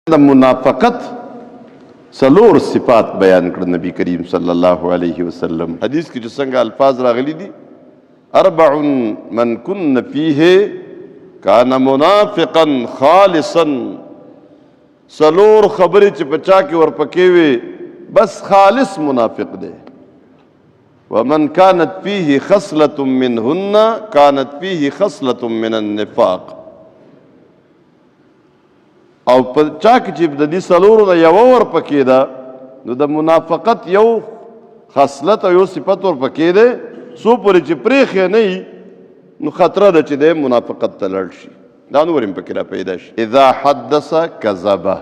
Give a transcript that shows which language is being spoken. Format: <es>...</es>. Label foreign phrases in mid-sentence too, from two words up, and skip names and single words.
<ps>د منافقت څلور صفات بیان کړ نبی کریم</ps> <ar>صلی الله علیه وسلم.</ar> <ps>حدیث کې چې څنګه الفاظ راغلي دي،</ps> <ar>اربع من كن فيه كان منافقا خالصا.</ar> <ps>څلور خبرې چې په چا کې ورپکې وي بس خالص منافق دی.</ps> <ar>ومن كانت فيه خصلة منهن كانت فيه خصلة من النفاق.</ar> <ps>او په چا کې چې د دې څلورو نه یوه ورپکې ده نو د منافقت یو خصلت او یو صفت ورپکې دی. څو پورې چې پرېښی نه وي نو خطره ده چې دی منافقت ته لړ شي. دا نور هم پکې را پیدا شي.</ps> <ar>اذا حدث کذبه.</ar>